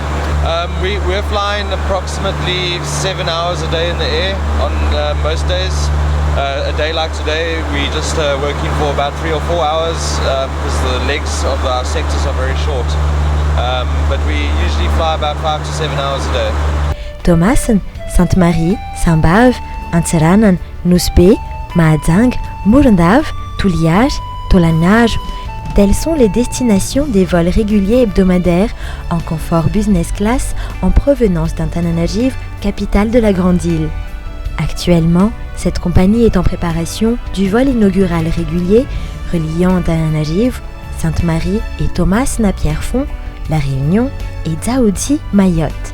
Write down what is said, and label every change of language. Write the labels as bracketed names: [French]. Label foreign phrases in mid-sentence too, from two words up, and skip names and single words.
[English] We're flying approximately 7 hours a day in the air on most days. A day like today, we just working for about 3 or 4 hours because the legs of our sectors are very short. But we usually fly about 5 to 7 hours a day. [French] Thomasen, Sainte-Marie, Saint-Bave, Antsiranan, Nosbe, Mahajanga, Morondava, Toliara, Tolanaro. Telles sont les destinations des vols réguliers hebdomadaires en confort [English] business class [French] en provenance d'Antananarivo, capitale de la Grande Île. Actuellement, cette compagnie est en préparation du vol inaugural régulier reliant Antananarivo, Sainte-Marie et Thomasen à Pierrefonds, La Réunion et Dzaoudzi, Mayotte.